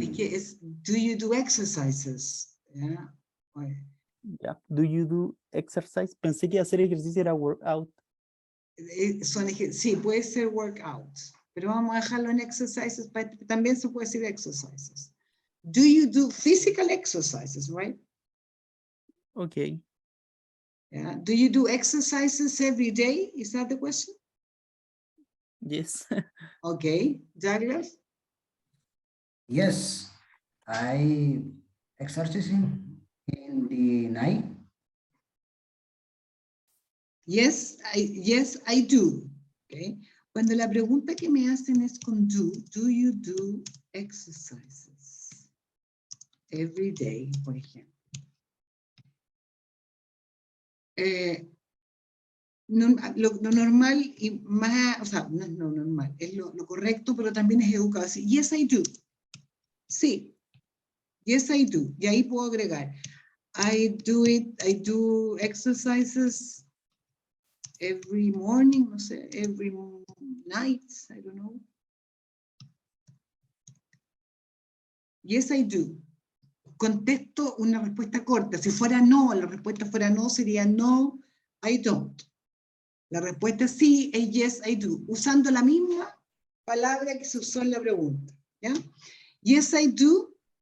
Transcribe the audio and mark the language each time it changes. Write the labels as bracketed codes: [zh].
[es] es que es, [en] do you do exercises? ¿Ya? Yeah. Do you do exercise? [es] Pensé que hacer ejercicio era workout. Sí, puede ser workout, pero vamos a dejarlo en exercises, también se puede decir exercises. [en] Do you do physical exercises, right? Okay. Yeah. Do you do exercises every day? Is that the question? Yes. Okay, Douglas? Yes. I exercising in the night. Yes, I do. Okay. [es] Cuando la pregunta que me hacen es con [en] do you do exercises every day, [es] por ejemplo? Lo normal y más, o sea, no es lo normal, es lo correcto, pero también es educado. Así, [en] yes, I do. [es] Sí. [en] Yes, I do. [es] Y ahí puedo agregar. [en] I do exercises every morning, [es] no sé, [en] every night, I don't know. Yes, I do. [es] Contesto una respuesta corta. Si fuera no, la respuesta fuera no, sería no, [en] I don't. [es] La respuesta sí es [en] yes, I do, [es] usando la misma palabra que se usó en la pregunta. [en] ¿Ya? Yes, I do.